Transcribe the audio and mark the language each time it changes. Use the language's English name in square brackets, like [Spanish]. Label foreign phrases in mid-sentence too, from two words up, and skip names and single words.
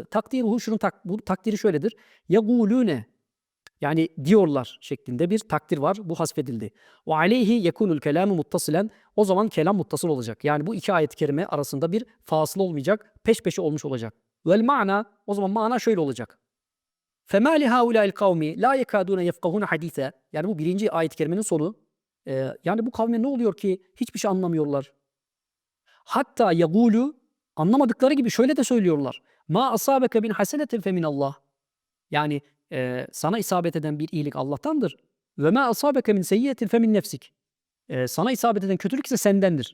[Turkish] Takdiruhu bu takdiri şöyledir. Yegûlûne yani diyorlar şeklinde bir takdir var. Bu hasfedildi. [Arabic] وعليه يكون الكلام متصلا. [Turkish] O zaman kelam muttasıl olacak. Yani bu iki ayet-i kerime arasında bir fasıl olmayacak. Peş peşe olmuş olacak. [Arabic] والمعنى [Turkish] o zaman mana şöyle olacak. [Arabic] فَمَا لِهَاُولَٰئِ الْقَوْمِ لَا يَكَادُونَ يَفْقَهُونَ حَد۪يثًا. [Turkish] Yani bu birinci ayet-i kerimenin sonu. Yani bu kavme ne oluyor ki hiçbir şey anlamıyorlar. Hatta yagulu anlamadıkları gibi şöyle de söylüyorlar. [Arabic] ما أصابك من حسنة فمن الله. [Turkish] Yani sana isabet eden bir iyilik Allah'tandır. [Arabic] وما أصابك من سيئة فمن نفسك. [Turkish] Sana isabet eden kötülük ise sendendir.